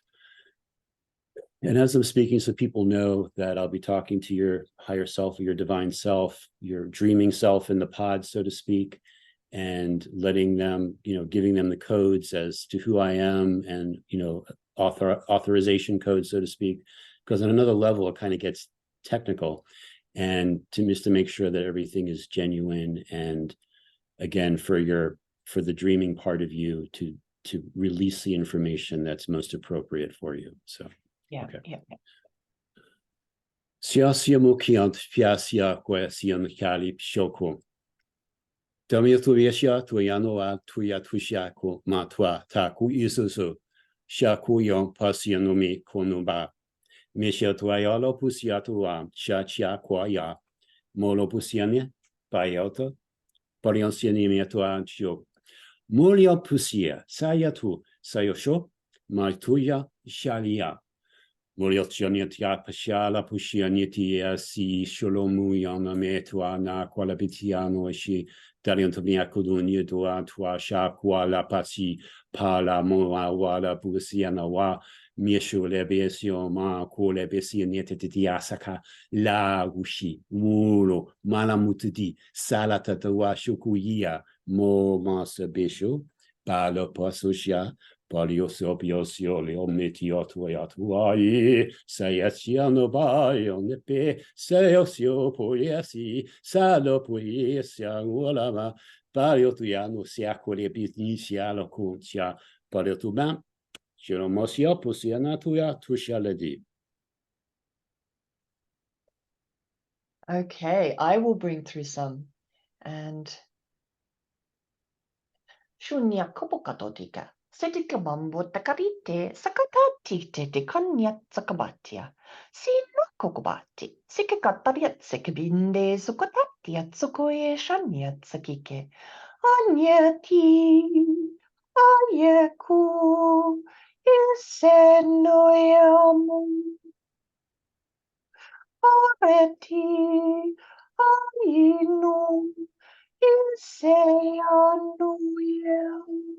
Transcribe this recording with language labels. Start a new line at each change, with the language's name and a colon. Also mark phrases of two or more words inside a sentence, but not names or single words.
English: And as I'm speaking, so people know that I'll be talking to your higher self or your divine self, your dreaming self in the pod, so to speak, and letting them, giving them the codes as to who I am, and, authorization codes, so to speak, because on another level, it kind of gets technical, and just to make sure that everything is genuine. And again, for the dreaming part of you to release the information that's most appropriate for you. So. Yeah. Okay. Yeah. Siasia mukiant piasia quesian cali shoko. Damia tuasia tuanoa tuya tusiako matua taku isusu. Shaku yon pasianomi konuba. Misha tuayalo pusiatua shachia quaya. Molo pusiane bayota. Pariansianimia tua chio. Mulia pusia sayatu sayosho. Maltuya shalia. Moriotionia Pashala Pushianitia si Sholomuyana Metuana Qualabitiano Shi Dariantomia Kudunia Dua Tua Shakwa La Pasi Pala Moa Wala Busiana Wa Miesho Lebesio Ma Kole Besianeta Saka La Gushi Mulo Malamutidi Salatatawa Shukuya Mo Masa Bisho Pala Pasosia Paliosio Leometiatuatuai, Sayasiano Bayonepe, Sayosio Poesi, Salo Poesia, Ulama, Paliotuano, Siacole Bisnicialo Cuncia, Paliotuban, Jeromosia, Posianatuia, Tushaledi. Okay, I will bring through some. And Shunya Kopokatotika. Setika bambo takarite, sakatati te kanya sakabatia. Sino kokobati, sikakatariat sekabinde, sukotatiat sukoye shanyat sakike. Anyati, ayeku, isenoyamu, areti, ayinu, iseyanuyamu.